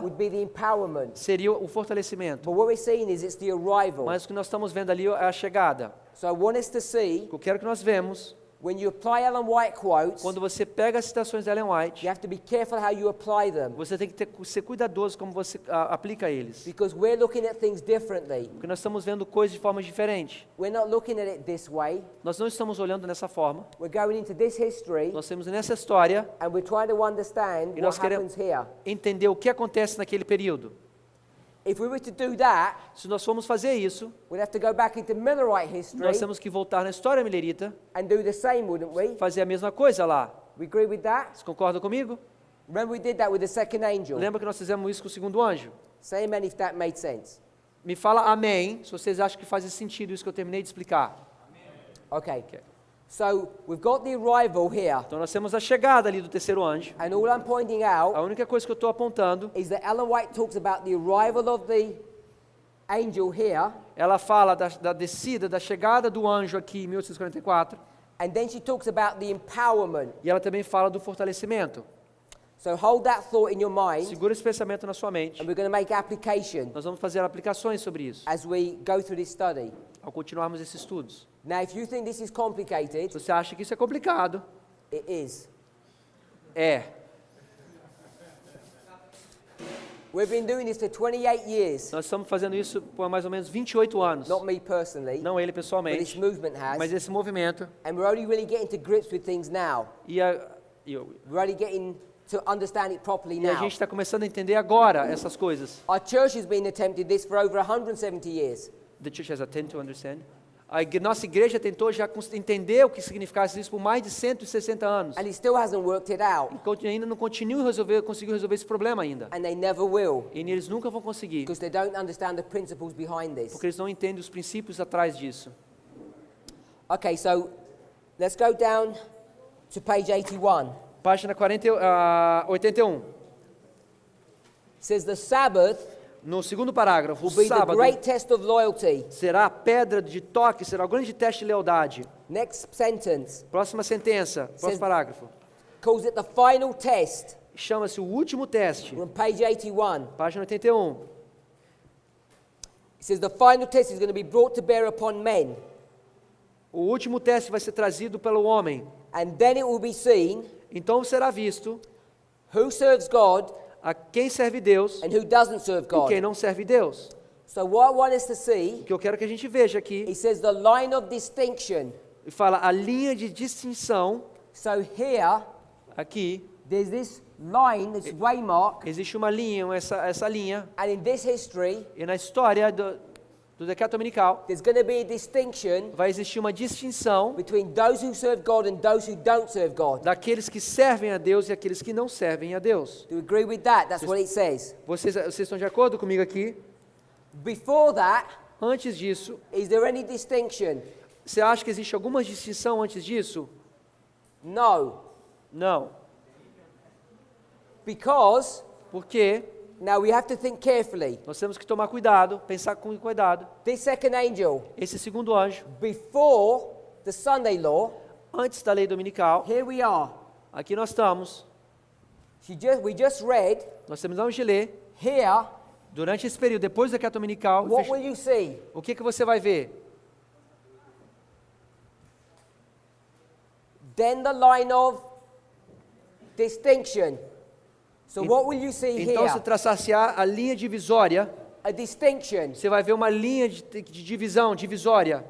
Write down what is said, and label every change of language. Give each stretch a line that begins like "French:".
English: would be the empowerment.
Portuguese: seria o fortalecimento.
English: But what we're seeing is it's the arrival.
Portuguese: Mas o que nós estamos vendo ali é a chegada.
English: So I want us to see,
Portuguese: O que eu quero que nós vemos,
English: when you apply Ellen White quotes,
Portuguese: quando você pega as citações de Ellen White,
English: you have to be careful how you apply them.
Portuguese: você tem que ser cuidadoso como você aplica eles.
English: Because we're looking at things differently.
Portuguese: Porque nós estamos vendo coisas de forma diferente.
English: We're not looking at it this way.
Portuguese: Nós não estamos olhando dessa forma.
English: We're going into this history
Portuguese: Nós temos nessa história
English: and we're trying to understand
Portuguese: E nós
English: what happens here.
Portuguese: entender o que acontece naquele período.
English: If we were to do that,
Portuguese: Se nós formos fazer isso,
English: we'd have to go back into Millerite history
Portuguese: nós temos que voltar na história milerita,
English: and do the same, wouldn't we?
Portuguese: fazer a mesma coisa lá.
English: We agree with that?
Portuguese: Vocês concordam comigo?
English: Remember we did that with the second angel.
Portuguese: Lembra que nós fizemos isso com o segundo anjo?
English: Say amen if that made sense.
Portuguese: Me fala amém, se vocês acham que faz sentido isso que eu terminei de explicar.
English: Okay. So we've got the arrival here.
Portuguese: Então nós temos a chegada ali do terceiro anjo.
English: And all I'm pointing out
Portuguese: A única coisa que eu estou apontando,
English: is that Ellen White talks about the arrival of the angel here,
Portuguese: ela fala da descida, da chegada do anjo aqui em 1844,
English: and then she talks about the empowerment.
Portuguese: e ela também fala do fortalecimento.
English: So hold that thought in your mind,
Portuguese: Segura esse pensamento na sua mente.
English: and we're going to make application
Portuguese: Nós vamos fazer aplicações sobre isso,
English: as we go through this study.
Portuguese: ao continuarmos esses estudos.
English: Now, if you think this is complicated,
Portuguese: Se você acha que isso é complicado,
English: it is.
Portuguese: é.
English: We've been doing this for 28 years.
Portuguese: Nós estamos fazendo isso por mais ou menos 28 anos.
English: Not me personally,
Portuguese: Não ele
English: but this
Portuguese: pessoalmente,
English: movement has.
Portuguese: mas esse movimento.
English: And we're only really getting to grips with things now. We're only getting to understand it properly
Portuguese: a
English: now.
Portuguese: gente está começando a entender agora essas coisas.
English: Our church has been attempting this for over 170 years. The church has attempted to understand.
Portuguese: Nossa igreja tentou já entender o que significasse isso por mais de 160 anos.
English: And it still hasn't worked it out.
Portuguese: Ainda não conseguiu resolver esse problema ainda.
English: And they never will.
Portuguese: E eles nunca vão conseguir,
English: Because they don't understand the principles behind this.
Portuguese: porque eles não entendem os princípios atrás disso.
English: Okay, so let's go down to page 81.
Portuguese: Página 81.
English: It says the Sabbath
Portuguese: No segundo parágrafo, o
English: will be the
Portuguese: sábado
English: great test of loyalty.
Portuguese: será a pedra de toque, será o grande teste de lealdade.
English: Next sentence
Portuguese: Próxima sentença, próximo parágrafo.
English: calls it the final test.
Portuguese: Chama-se o último teste.
English: We're on page 81.
Portuguese: Página 81.
English: It says the final test is going to be brought to bear upon men.
Portuguese: O último teste vai ser trazido pelo homem.
English: And then it will be seen
Portuguese: Então será visto
English: who serves God
Portuguese: a quem serve Deus
English: and who doesn't serve
Portuguese: e
English: God.
Portuguese: quem não serve Deus.
English: So what I want us to see,
Portuguese: O que eu quero que a gente veja aqui,
English: it says the line of distinction.
Portuguese: e fala a linha de distinção
English: So here,
Portuguese: aqui,
English: there's this line, this waymark,
Portuguese: existe uma linha, essa linha,
English: and in this history,
Portuguese: e na história do decreto dominical
English: there's going to be a distinction
Portuguese: vai existir uma distinção
English: between those who serve God and those who don't serve God.
Portuguese: daqueles que servem a Deus e aqueles que não servem a Deus.
English: Do you agree with that? That's what it says.
Portuguese: Vocês estão de acordo comigo aqui?
English: Before that,
Portuguese: Antes disso,
English: is there any distinction?
Portuguese: você acha que existe alguma distinção antes disso?
English: No.
Portuguese: Não.
English: Because,
Portuguese: Porque
English: now we have to think carefully.
Portuguese: nós temos que tomar cuidado, pensar com cuidado.
English: This second angel,
Portuguese: Esse segundo anjo,
English: before the Sunday law,
Portuguese: antes da lei dominical,
English: here we are.
Portuguese: aqui nós estamos,
English: We just read
Portuguese: nós terminamos de ler,
English: here.
Portuguese: durante esse período, depois do decreto dominical,
English: What will you see?
Portuguese: o que você vai ver?
English: Then the line of distinction. So what will you see
Portuguese: Então, se
English: here?
Portuguese: traçar-se a linha divisória,
English: A distinction
Portuguese: você vai ver uma linha de divisão, divisória.